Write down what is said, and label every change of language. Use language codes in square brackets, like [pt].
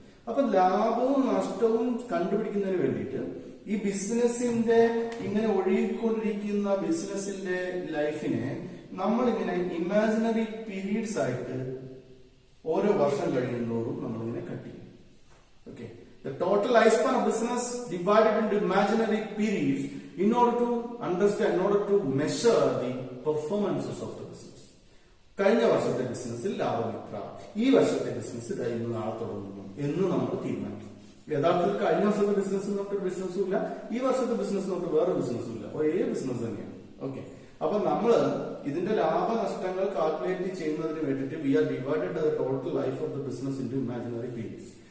[ml] അപ്പൊ ലാഭവും നഷ്ടവും കണ്ടുപിടിക്കുന്നതിന് വേണ്ടിയിട്ട് ഈ ബിസിനസിന്റെ ഇങ്ങനെ ഒഴുകിക്കൊണ്ടിരിക്കുന്ന ബിസിനസിന്റെ ലൈഫിനെ നമ്മളിങ്ങനെ ഇമാജിനറി പീരീഡ്സ് ആയിട്ട് ഓരോ വർഷം കഴിയുന്നതോറും നമ്മളിങ്ങനെ കട്ട് ചെയ്യും. Okay. [en] The total lifespan of business divided into imaginary periods in order to understand, in order to measure the performances of the business. [ml] കഴിഞ്ഞ വർഷത്തെ ബിസിനസ്സിൽ ലാഭം എത്ര, ഈ വർഷത്തെ ബിസിനസ് ഇന്ന് നാളെ തുടങ്ങുന്നു എന്ന് നമ്മൾ തീരുമാനിക്കും. യഥാർത്ഥത്തിൽ കഴിഞ്ഞ വർഷത്തെ ബിസിനസ് നമുക്ക് ബിസിനസ്സും ഇല്ല, ഈ വർഷത്തെ ബിസിനസ് നമുക്ക് വേറെ ബിസിനസ്സും ഇല്ല, ഒരേ ബിസിനസ് തന്നെയാണ്. ഓക്കെ. അപ്പൊ നമ്മള് ഇതിന്റെ ലാഭനഷ്ടങ്ങൾ കാൽക്കുലേറ്റ് ചെയ്യുന്നതിന് വേണ്ടിയിട്ട് [en] We are divided the total life of the business into imaginary periods.